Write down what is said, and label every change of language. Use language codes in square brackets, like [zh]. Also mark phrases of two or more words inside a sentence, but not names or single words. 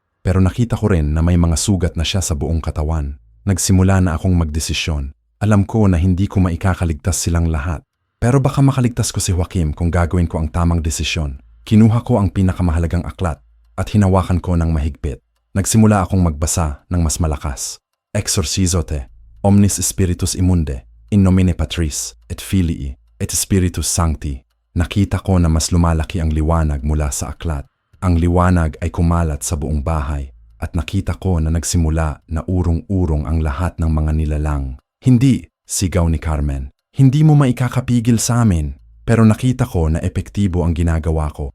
[tl] Pero nakita ko rin na may mga sugat na siya sa buong katawan. Nagsimula na akong magdesisyon. Alam ko na hindi ko maikakaligtas silang lahat. Pero baka makaligtas ko si Joaquim kung gagawin ko ang tamang desisyon. Kinuha ko ang pinakamahalagang aklat at hinawakan ko ng mahigpit. Nagsimula akong magbasa ng mas malakas. [la] Exorcizote, omnis spiritus immunde, in nomine Patris, et Filii, et Spiritus Sancti. [tl] Nakita ko na mas lumalaki ang liwanag mula sa aklat. Ang liwanag ay kumalat sa buong bahay at nakita ko na nagsimula na urong-urong ang lahat ng mga nilalang. Hindi, sigaw ni Carmen. Hindi mo maikakapigil sa amin. Pero nakita ko na epektibo ang ginagawa ko.